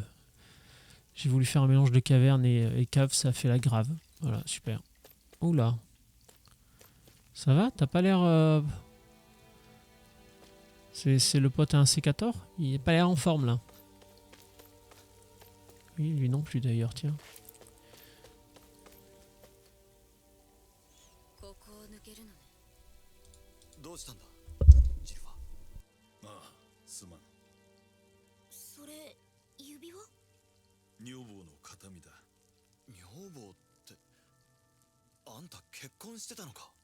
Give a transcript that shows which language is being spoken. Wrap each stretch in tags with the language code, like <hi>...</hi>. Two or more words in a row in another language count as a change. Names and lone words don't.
<fr>J'ai voulu faire un mélange de caverne et cave, ça a fait la grave. Voilà, super. Oula. Ça va? T'as pas l'air... C'est le pote à un sécator? Il n'a pas l'air en forme, là. Oui, lui non plus, d'ailleurs, tiens.</fr> <ja>ここを抜けるのね。どうしたんだジルファ。ああ、すまん。それ指輪？女房の形見だ。女房ってあんた結婚してたのか。</ja>